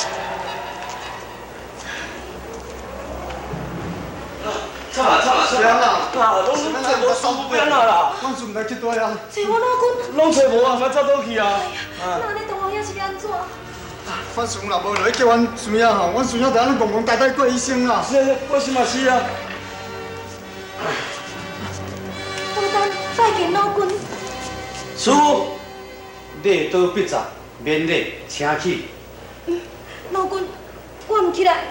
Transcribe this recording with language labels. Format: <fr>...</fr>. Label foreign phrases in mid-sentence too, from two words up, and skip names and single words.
<nan>唱啦！拢找无收边啦！我准备去倒呀。找我老公。拢找无啊，我走倒去啊！那你同学也是要安怎？阮孙若无落去叫阮孙仔吼，阮孙仔就安尼戆呆过一生啦。是，我是嘛是啊。见老君。师傅，礼多必在，免礼请起。老君，我唔起来。</nan>